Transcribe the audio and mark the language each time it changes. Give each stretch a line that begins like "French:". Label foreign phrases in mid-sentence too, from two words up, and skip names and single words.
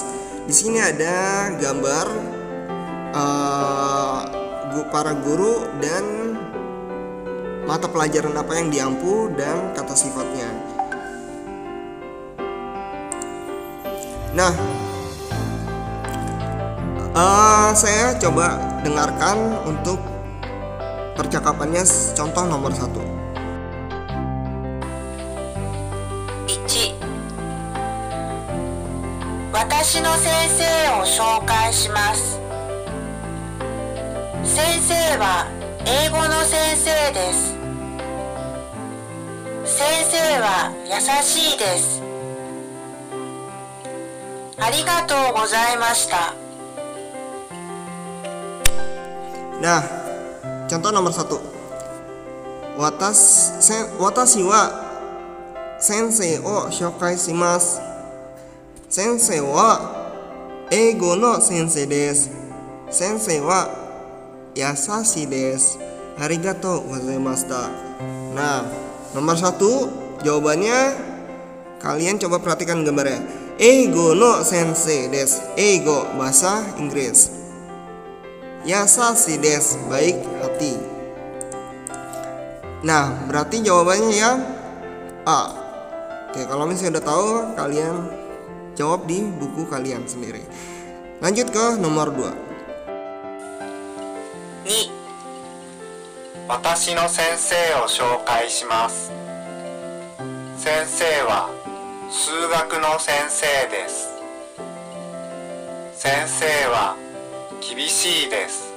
Indonesian: Di sini ada gambar para guru dan mata pelajaran apa yang diampu dan kata sifatnya. Nah, saya coba dengarkan untuk percakapannya. Contoh nomor 1. 1.
Japanese: 私の先生を紹介します。先生は英語の先生です。先生は優しいです。ありがとうございました。
Indonesian: Nah, contoh nomor 1.
Japanese: 私は先生を紹介します. 先生は英語の先生です. 先生は優しいです. ありがとうございました.
Indonesian: Nah, nomor 1 jawabannya kalian coba perhatikan gambarnya.
Japanese: 英語の先生です.
Indonesian: Eigo bahasa Inggris.
Japanese: 優しいです
Indonesian: baik hati. Nah, berarti jawabannya yang A. Oke, kalau misalnya udah tahu, kalian jawab di buku kalian sendiri. Lanjut ke nomor 2. 2.
Japanese: 私の先生を紹介します。先生は数学の先生です。先生は厳しいです。